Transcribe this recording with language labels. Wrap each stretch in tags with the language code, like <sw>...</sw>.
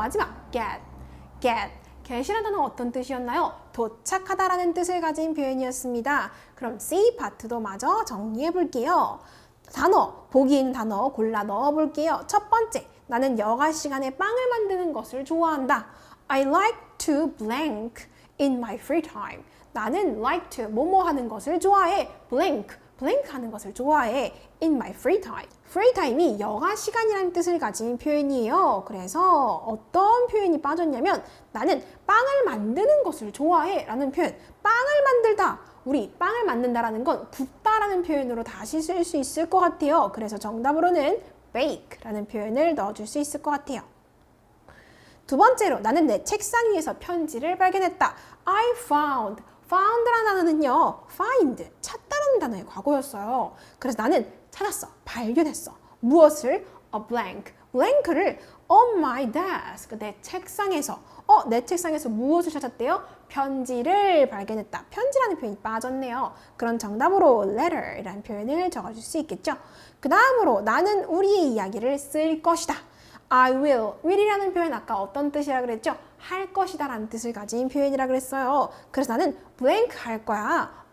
<ko>마지막 get이라는 단어는 어떤 뜻이었나요? 도착하다라는 뜻을 가진 표현이었습니다. 그럼 C 파트도 마저 정리해 볼게요. 단어, 보기 있는 단어 골라 넣어 볼게요. 첫 번째, 나는 여가 시간에 빵을 만드는 것을 좋아한다.</ko> <en>I like to blank in my free time.</en> <ko>나는 like to 뭐뭐 하는 것을 좋아해. blank 하는 것을 좋아해.</ko> <en>in my free time.</en> <ko>free time이 여가 시간이라는 뜻을 가진 표현이에요. 그래서 어떤 표현이 빠졌냐면 나는 빵을 만드는 것을 좋아해 라는 표현. 빵을 만들다. 우리 빵을 만든다라는 건 굽다라는 표현으로 다시 쓸 수 있을 것 같아요. 그래서 정답으로는 bake라는 표현을 넣어줄 수 있을 것 같아요. 두 번째로 나는 내 책상 위에서 편지를 발견했다.</ko> <en>I found</en> <ko>라는 단어는요. find, 찾다라는 단어의 과거였어요. 그래서 나는 찾았어. 발견했어. 무엇을? A blank를</ko> <en>on my desk,</en> <ko>내 책상에서. 내 책상에서 무엇을 찾았대요? 편지를 발견했다. 편지라는 표현이 빠졌네요. 그런 정답으로 letter이라는 표현을 적어줄 수 있겠죠. 그 다음으로 나는 우리의 이야기를 쓸 것이다. I will이라는 표현 아까 어떤 뜻이라 그랬죠? 할 것이다 라는 뜻을 가진 표현이라 그랬어요. 그래서 나는 blank 할 거야.</ko>